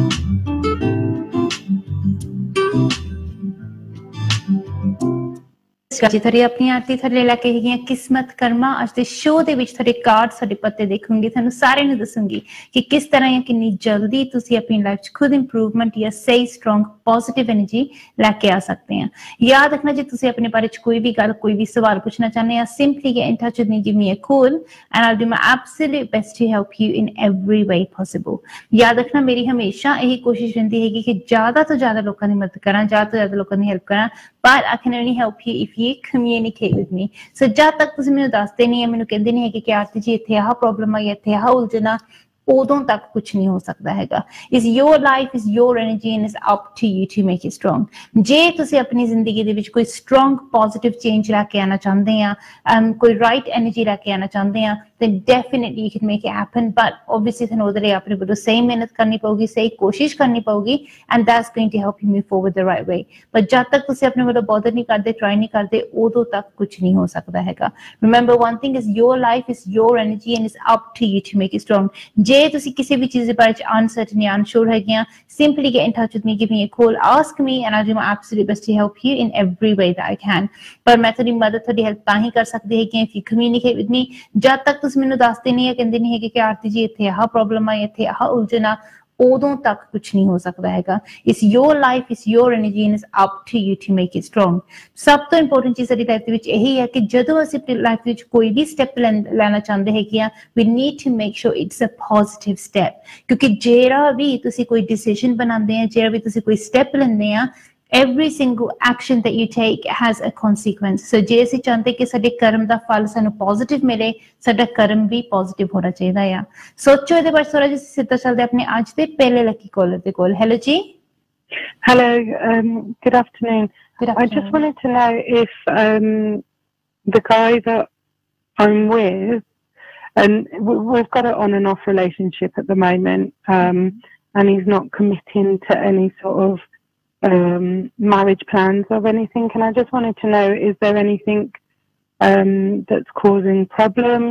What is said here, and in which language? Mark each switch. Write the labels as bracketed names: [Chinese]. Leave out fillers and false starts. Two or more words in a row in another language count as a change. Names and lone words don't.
[Punjabi] ਜੀ ਥੋੜ੍ਹੀ ਆਪਣੀ ਆਰਤੀ ਥੋੜ੍ਹੇ ਲੈਕੇ ਹੈਗੀ ਕਿਸਮਤ ਕਰਮਾ ਅੱਜ ਦੇ ਸ਼ੋਅ ਦੇ ਵਿੱਚ ਥੋੜ੍ਹੇ ਕਾਰਡ ਥੋੜ੍ਹੇ ਪੱਤੇ ਦੇਖਾਂਗੀ ਥੋਨੂੰ ਸਾਰੇ ਨੂੰ ਦੱਸਾਂਗੀ ਕਿ ਕਿਸ ਤਰ੍ਹਾਂ ਜਾਂ ਕਿੰਨੀ ਜਲਦੀ ਤੁਸੀਂ ਆਪਣੀ ਲਾਈਫ ਚ ਖੁਦ ਇੰਪਰੂਵਮੈਂਟ ਜਾਂ ਸਹੀ [English] strong positive energy [Punjabi] ਲੈਕੇ ਆ ਸਕਦੇ ਹੈਂ। ਯਾਦ ਰੱਖਣਾ ਜੀ ਤੁਸੀਂ ਆਪਣੇ ਬਾਰੇ ਚ ਕੋਈ ਵੀ ਗੱਲ ਕੋਈ ਵੀ ਸਵਾਲ ਪੁੱਛਣਾ ਚਾਹੁੰਦੇ ਹੈਂ [English] simply get in touch with me give me a call and I will do my absolute best to help you in every way possible. [Punjabi] ਯਾਦ ਰੱਖਣਾ ਮੇਰੀ ਹਮੇਸ਼ਾ ਇਹੀ ਕੋਸ਼ਿਸ਼ ਰਹਿੰਦੀ ਹੈ ਕਿ ਜ਼ਿਆਦਾ ਤੋਂ ਜ਼ਿਆਦਾ ਲੋਕਾਂ ਦੀ ਮਦਦ ਕਰਾਂ ਜ਼ਿਆਦਾ ਤੋਂ ਜ਼ਿਆਦਾ ਲੋਕਾਂ ਦੀ ਹੈਲਪ ਕਰਾਂ [English] but I can only help you if you communicate with me. [Punjabi] So ਜਦ ਤੱਕ ਤੁਸੀਂ ਮੈਨੂੰ ਦੱਸਦੇ ਨਹੀਂ ਹੈ ਮੈਨੂੰ ਕਹਿੰਦੇ ਨਹੀਂ ਹੈ ਕਿ ਆਰਤੀ ਜੀ ਇੱਥੇ ਆਹ ਪ੍ਰੋਬਲਮ ਆਈ ਇੱਥੇ ਆਹ ਉਲਝਣਾ ਉਦੋਂ ਤੱਕ ਕੁਝ ਨਹੀਂ ਹੋ ਸਕਦਾ ਹੈਗਾ। [English] is your life is your energy and is up to you to make it strong. [Punjabi] ਜੇ ਤੁਸੀਂ ਆਪਣੀ ਜ਼ਿੰਦਗੀ ਦੇ ਵਿੱਚ ਕੋਈ [English] strong positive change [Punjabi] ਲੈਕੇ ਆਣਾ ਚਾਹੁੰਦੇ ਹੈਂ ਕੋਈ [English] right energy [Punjabi] ਲੈਕੇ ਆਣਾ ਚਾਹੁੰਦੇ ਹੈਂ [English] then definitely you can make it happen but obviously then [Punjabi] ਉਹਦੇ ਲਈ ਆਪਣੇ ਵੱਲੋਂ ਸਹੀ ਮਿਹਨਤ ਕਰਨੀ ਪਊਗੀ ਸਹੀ ਕੋਸ਼ਿਸ਼ ਕਰਨੀ ਪਊਗੀ [English] and that's going to help you move forward the right way but [Punjabi] ਜਦ ਤੱਕ ਤੁਸੀਂ ਆਪਣੇ ਵੱਲੋਂ bother ਨਹੀਂ ਕਰਦੇ try ਨਹੀਂ ਕਰਦੇ ਉਦੋਂ ਤੱਕ ਕੁਝ ਨਹੀਂ ਹੋ ਸਕਦਾ ਹੈਗਾ। [English] remember one thing is your life is your energy and it's up to you to make it strong। [Punjabi] ਜੇ ਤੁਸੀਂ ਕਿਸੇ ਵੀ ਚੀਜ਼ ਦੇ ਬਾਰੇ ਚ [English] uncertain ਜਾਂ unsure [Punjabi] ਹੈਗੇ ਆ [English] simply get in touch with me give me a call ask me and I'll do my absolute best to help you in every way that I can। [Punjabi] ਪਰ ਮੈਂ ਤੁਹਾਡੀ ਮਦਦ ਤੁਹਾਡੀ ਹੈਲਪ ਤਾਂ ਹੀ ਕਰ ਸਕਦੀ ਹੈ ਕਿ [English] if you communicate with me [Punjabi] ਜਦ ਤੱਕ ਮੈਨੂੰ ਦੱਸਦੇ ਨਹੀਂ ਹੈ ਕਹਿੰਦੇ ਨਹੀਂ ਹੈ ਕਿ ਆਰਤੀ ਜੀ ਇੱਥੇ ਆਹ ਪ੍ਰੋਬਲਮ ਆ ਇੱਥੇ ਆਹ ਉਲਝਣਾ ਉਦੋਂ ਤੱਕ ਕੁਝ ਨਹੀਂ ਹੋ ਸਕਦਾ ਹੈਗਾ। [English] It's your life it's your energy and it's up to you to make it strong. [Punjabi] ਸਭ ਤੋਂ ਇੰਪੋਰਟੈਂਟ ਚੀਜ਼ ਸਾਡੀ ਲਾਈਫ ਦੇ ਵਿੱਚ ਇਹੀ ਹੈ ਕਿ ਜਦੋਂ ਅਸੀਂ ਆਪਣੀ ਲਾਈਫ ਵਿੱਚ ਕੋਈ ਵੀ ਸਟੈਪ ਲੈਣਾ ਚਾਹੁੰਦੇ ਹੈਗੇ ਆ [English] we need to make sure it's a positive step [Punjabi] ਕਿਉਂਕਿ ਜਿਹੜਾ ਵੀ ਤੁਸੀਂ ਕੋਈ ਡਿਸੀਜਨ ਬਣਾਉਂਦੇ ਆ ਜਿਹੜਾ ਵੀ ਤੁਸੀਂ ਕੋਈ ਸਟੈਪ ਲੈਂਦੇ ਆ [English] every single action that you take has a consequence। [Punjabi] so ਜੇ ਅਸੀਂ ਚਾਹੁੰਦੇ ਕਿ ਸਾਡੇ ਕਰਮ ਦਾ ਫਲ ਸਾਨੂੰ ਪੋਜ਼ਿਟਿਵ ਮਿਲੇ ਸਾਡਾ ਕਰਮ ਵੀ ਪੋਜ਼ਿਟਿਵ ਹੋਣਾ ਚਾਹੀਦਾ ਆ। ਸੋਚੋ ਇਹਦੇ ਬਾਰੇ ਥੋੜਾ ਜਿਹਾ ਸਿੱਧਾ ਚੱਲਦੇ ਆਪਣੇ ਅੱਜ ਦੇ ਪਹਿਲੇ ਲੱਕੀ ਕਾਲਰ ਦੇ ਕੋਲ। ਹੈਲੋ ਜੀ। [English] Hello, good afternoon. Good afternoon. I just wanted to know if the guy that I'm with, and we've got an on and off relationship at the moment, and he's not committing to any sort of marriage plans or anything, and I just wanted to know, is there anything that's causing problems?